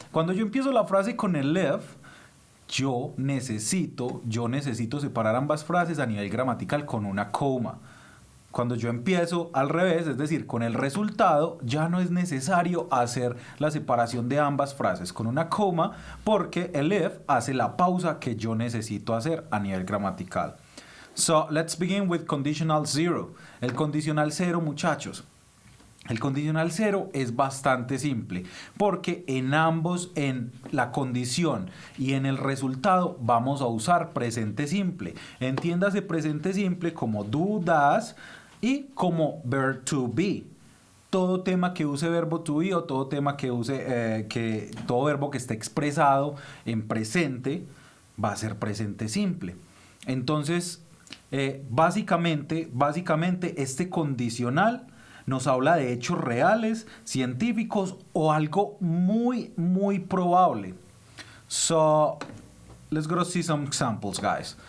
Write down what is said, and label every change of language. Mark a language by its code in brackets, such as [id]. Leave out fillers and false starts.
[es] Cuando yo empiezo la frase con el if, yo necesito separar ambas frases a nivel gramatical con una coma. Cuando yo empiezo al revés, es decir, con el resultado, ya no es necesario hacer la separación de ambas frases con una coma porque el if hace la pausa que yo necesito hacer a nivel gramatical. [en] So, let's begin with conditional zero. [es] El condicional cero, muchachos. El condicional cero es bastante simple porque en ambos, en la condición y en el resultado, vamos a usar presente simple. Entiéndase presente simple como do, does y como verb to be. Todo tema que use verbo to be o todo tema que use, todo verbo que esté expresado en presente va a ser presente simple. Entonces, básicamente este condicional nos habla de hechos reales, científicos o algo muy, muy probable. [en] So, let's go to see some examples, guys.